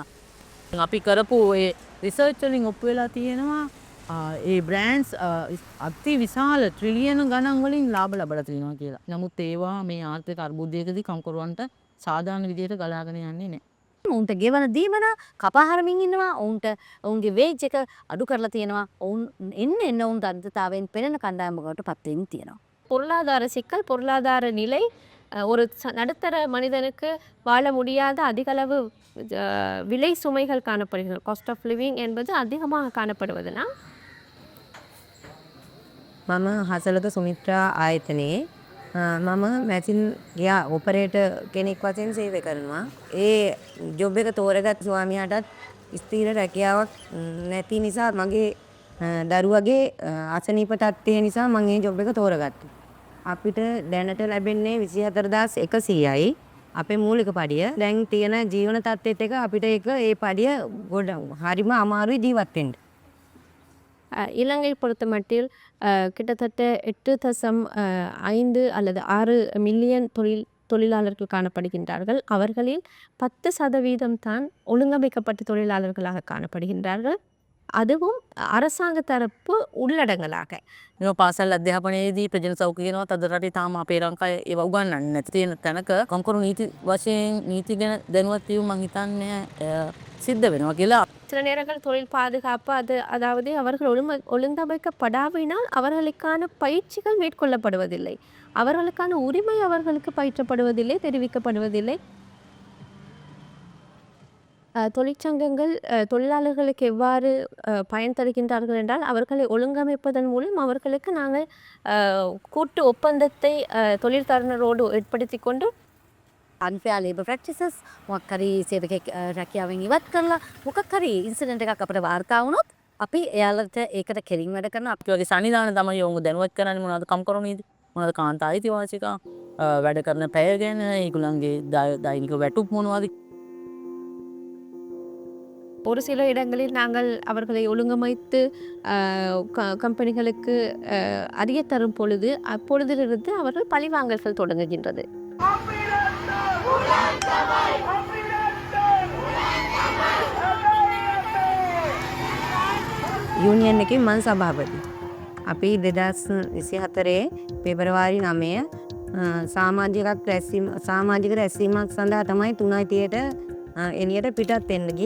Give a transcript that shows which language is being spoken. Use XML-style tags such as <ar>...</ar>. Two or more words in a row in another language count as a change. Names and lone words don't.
<si>අපි කරපු ඒ රිසර්ච් වලින් ඔප්පු වෙලා තියෙනවා ඒ බ්‍රෑන්ඩ්ස් අති විශාල ට්‍රිලියන ගණන් වලින් ලාභ ලබලා තියෙනවා කියලා. නමුත් ඒවා මේ ආර්ථික අර්බුදයකදී කම්කරුවන්ට සාධාරණ විදියට ගලාගෙන යන්නේ නැහැ. උන්ට ගෙවන දීමන කපාහරමින් ඉන්නවා. ඔවුන්ගේ වේජ් එක අඩු කරලා තියෙනවා. ඔවුන් එන්න ඔවුන් දරිද්‍රතාවයෙන් පෙළෙන කණ්ඩායමකට පත් වෙමින් තියෙනවා.</si> <ta>பொருளாதார சிக்கல் பொருளாதார நிலை ஒரு நடுத்தர மனிதனுக்கு வாழ முடியாத அதிகளவு விலை சுமைகள் காணப்படுகிறது.</ta> <en>cost of living</en> <ta>என்பது அதிகமாக காணப்படுவதனால்</ta> <si>මම හසලක සුමිත්‍රා ආයතනයේ මම මැසින් ගියා ඔපරේටර් කෙනෙක් වශයෙන් සේවය කරනවා. ඒ ජොබ් එක තෝරගත් ස්වාමියාටත් ස්ථීර රැකියාවක් නැති නිසා මගේ දරුවගේ අසනීප තත්ත්වය නිසා මම මේ ජොබ් එක තෝරගත්තා. අපිට දැනට ලැබෙන්නේ 24100යි. අපේ මූලික පඩිය. දැන් තියෙන ජීවන තත්ත්වෙත් එක අපිට ඒ පඩිය ගොඩ හරිම අමාරුයි ජීවත් වෙන්න.</si> <ta>இலங்கை பொறுத்தமட்டில் கிட்டத்தட்ட 8.5 அல்லது 6 மில்லியன் தொழிலாளர்கள் காணப்படுகின்றார்கள். அவர்களில் 10% தான் ஒழுங்கமைக்கப்பட்ட தொழிலாளர்களாக காணப்படுகின்றார்கள். அதுவும் அரசாங்க தரப்பு உள்ளடங்கலாக.</ta> <si>මේ පාසල් අධ්‍යාපනයේදී ප්‍රජන සෞඛ්‍ය කියනවා තද රටේ තාම අපේ ලංකාවේ ඒව උගන්වන්නේ නැති තියෙන තැනක කම්කරු නීති වශයෙන් නීති ගැන දැනුවත් වීම මං හිතන්නේ සිද්ධ වෙනවා කියලා.</si> <ta>சில நேரங்கள் தொழில் பாதுகாப்பு அதாவது அவர்கள் ஒழுங்கமைக்கப்படாவினால் அவர்களுக்கான பயிற்சிகள் மேற்கொள்ளப்படுவதில்லை. அவர்களுக்கான உரிமை அவர்களுக்கு பயிற்றப்படுவதில்லை, தெரிவிக்கப்படுவதில்லை. தொழிற்சங்கங்கள் தொழிலாளர்களுக்கு எவ்வாறு பயன் தருகின்றார்கள் என்றால் அவர்களை ஒழுங்கமைப்பதன் மூலம் அவர்களுக்கு நாங்கள் கூட்டு ஒப்பந்தத்தை தொழிற்தரனரோடு ஏற்படுத்தி கொண்டு</ta> <en>unfair labor practices</en> <si>මොකක් හරි සේවකෙක් රැකියාවෙන් ඉවත් කරලා මොකක් හරි ඉන්සිඩන්ට් එකක් අපිට වාර්තා වුණොත් අපි එයාලට ඒකට කෙලින් වැඩ කරනවා. අපි වගේ සන්නිධාන තමයි ඔවුන් දැනුවත් කරන්නේ මොනවද කම්කරු නීති මොනවද කාන්තා අයිතිවාසිකම් වැඩ කරන පැය ගැන ඒගොල්ලන්ගේ දෛනික වැටුප් මොනවද.</si> <ta>ஒரு சில இடங்களில் நாங்கள் அவர்களை ஒழுங்கமைத்து கம்பெனிகளுக்கு அறிய தரும் பொழுது அப்பொழுதிலிருந்து அவர்கள் பழிவாங்கல்கள் தொடங்குகின்றது.</ta> <si>යුනියන් එකේ මම සභාපති. අපි 2024 පෙබරවාරි 9 සමාජික රැස්වීමක් සඳහා තමයි 3:30ට එළියට පිටත් වෙන්න ගියේ.</si>